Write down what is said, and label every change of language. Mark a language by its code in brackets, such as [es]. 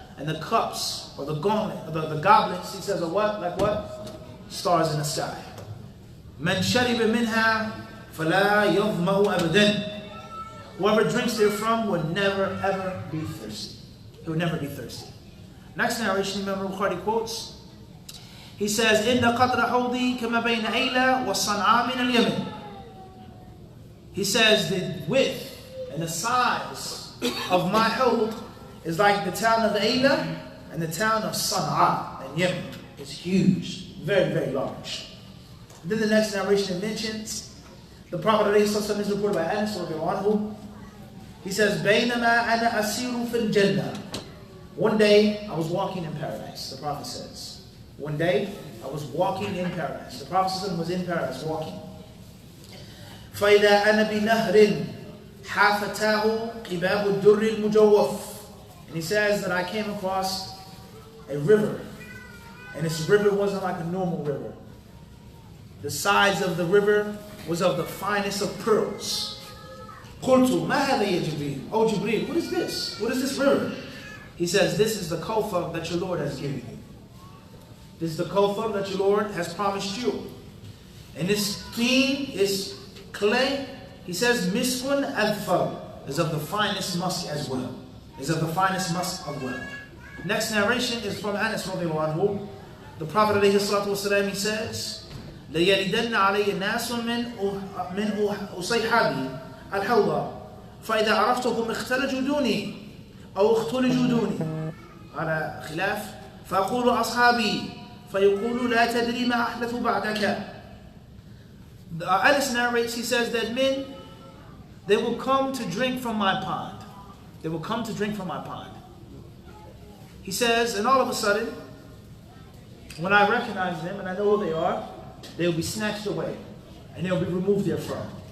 [en] And the cups, or the gauntlet, or the goblets, he says, are what? Like what? Stars in the sky. [ar] مَنْ شَرِبَ مِنْهَا فَلَا يَظْمَأُ أَبَدًا. [en] Whoever drinks therefrom will never ever be thirsty. He will never be thirsty. Next narration, Imam al-Bukhari quotes. He says, [ar] إِنَّ قَطْرَ حَوْضِي كَمَا بَيْنَ أَيْلَى وَالصَّنْعَى مِنَ الْيَمَنِ. [en] He says the width and the size of my hawd is like the town of Ayla and the town of Sana'a in Yemen. It's huge, very, very large. And then the next narration mentions the Prophet ﷺ is reported by Anas radiallahu anhu. He says, [ar] بَيْنَمَا أَنَا أَسِيرُ فِي الْجَنَّةِ. [en] One day I was walking in paradise, the Prophet says. One day I was walking in paradise. The Prophet was in paradise walking. [ar] فَإِذَا أَنَا بِنَهْرٍ حَافَتَاهُ قِبَابُ الدُّرِّ الْمُجَوَّفِ. [en] And he says that I came across a river. And this river wasn't like a normal river. The sides of the river was of the finest of pearls. [ar] قُلْتُ مَا هَذَا يَا جِبْرِيلُ. [en] Oh Jibreel, what is this? What is this river? He says, this is the Kawthar that your Lord has given you. This is the Kawthar that your Lord has promised you. And this theme is clay. He says, Miskun adfar is of the finest musk as well. Is of the finest musk as well. Next narration is from Anas radiallahu anhu. The Prophet alayhi salatu wasalam, he says, [ar] لَيَلِدَنَّ عَلَيَّ نَاسٌ مِنْ أُصَيْحَابِي الحوض فإذا عرفتهم اختلجوا دوني أو اختلجوا دوني على خلاف فأقول أصحابي فيقول لا تدري ما أحدث بعدك. [en] Anas narrates, he says that men, they will come to drink from my pond. They will come to drink from my pond. He says, and all of a sudden, when I recognize them and I know who they are, they will be snatched away and they will be removed therefrom.